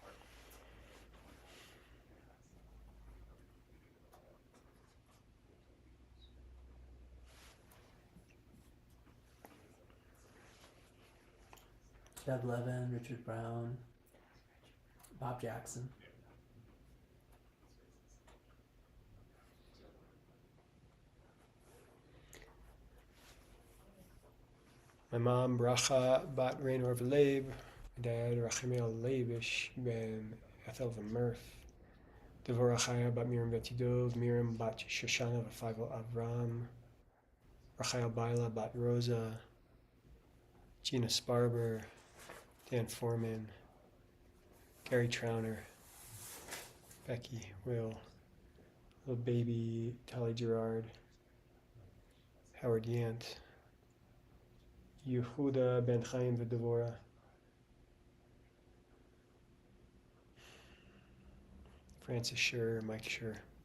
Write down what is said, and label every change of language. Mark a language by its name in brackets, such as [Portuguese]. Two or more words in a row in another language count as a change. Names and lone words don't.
[English] Deb Levin, Richard Brown, Bob Jackson. My mom, Bracha Bat Rainor V'Leib. My dad, Rachimel Leibish Ben Ethel V'Murth. Devorah Chaya Bat Miriam Betidov. Miriam Bat Shoshana V'Faivel Avram. Rachael Baila Bat Rosa. Gina Sparber. Dan Foreman. Gary Trauner. Becky, Will. Little baby Tali Gerard. Howard Yant. Yehuda Ben Chaim V'Devorah. Francis Schur, Mike Schur.